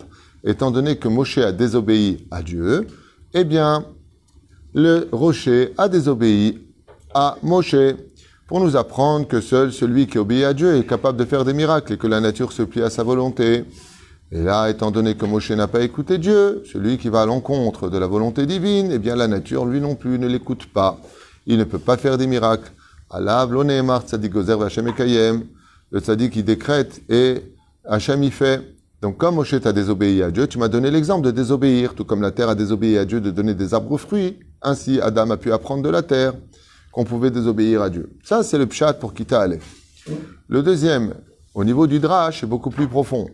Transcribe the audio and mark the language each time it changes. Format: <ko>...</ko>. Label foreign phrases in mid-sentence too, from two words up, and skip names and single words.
<fr>Étant donné que Moshe a désobéi à Dieu, eh bien, le rocher a désobéi à Moshe, pour nous apprendre que seul celui qui obéit à Dieu est capable de faire des miracles et que la nature se plie à sa volonté. Et là, étant donné que Moshe n'a pas écouté Dieu, celui qui va à l'encontre de la volonté divine, eh bien la nature, lui non plus, ne l'écoute pas. Il ne peut pas faire des miracles.</fr> <he>עליו לא נאמר צדיק גוזר וה' מקיים.</he> <fr>Le tzadik qui décrète et Hachem y fait. Donc comme Moshe t'a désobéi à Dieu, tu m'as donné l'exemple de désobéir, tout comme la terre a désobéi à Dieu de donner des arbres aux fruits. Ainsi, Adam a pu apprendre de la terre qu'on pouvait désobéir à Dieu. Ça, c'est le pshat pour</fr> <he>כיתה א.</he> <fr>Le deuxième, au niveau du drash, est beaucoup plus profond.</fr>